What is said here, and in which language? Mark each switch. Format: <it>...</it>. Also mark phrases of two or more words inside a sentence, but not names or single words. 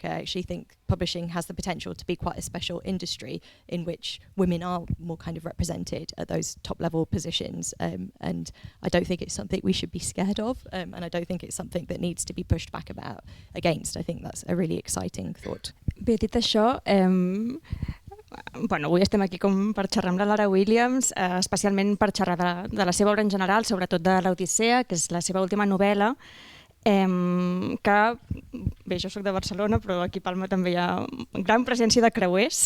<en>I actually think publishing has the potential to be quite a special industry in which women are more kind of represented at those top level positions, and I don't think it's something we should be scared of, and I don't think it's something that needs to be pushed back against. I think that's a really exciting thought.</en> <ca>Bé, dit això, avui estem aquí com per xerrar amb la Lara Williams, especialment per xerrar de la seva obra en general, sobretot de l'Odissea, que és la seva última novel·la, que, bé, jo soc de Barcelona, però aquí a Palma també hi ha gran presència de creuers.</ca>